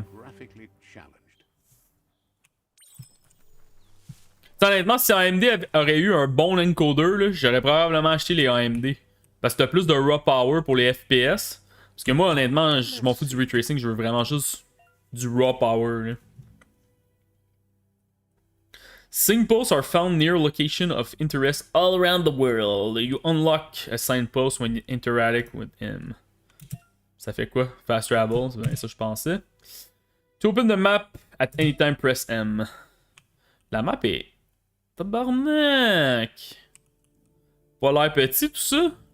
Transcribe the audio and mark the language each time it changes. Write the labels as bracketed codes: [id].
[fr] T'sais, honnêtement, si AMD aurait eu un bon encoder, j'aurais probablement acheté les AMD. Parce que t'as plus de raw power pour les FPS. Parce que moi, honnêtement, je m'en fous du ray tracing, je veux vraiment juste du raw power. Là. [en] Signposts are found near location of interest all around the world. You unlock a signpost when you interact with him. [fr] Ça fait quoi? Fast travel, c'est bien ça que je pensais. [en] To open the map at any time, press M. [fr] La map est... Tabarnak! Pas l'air petit tout ça?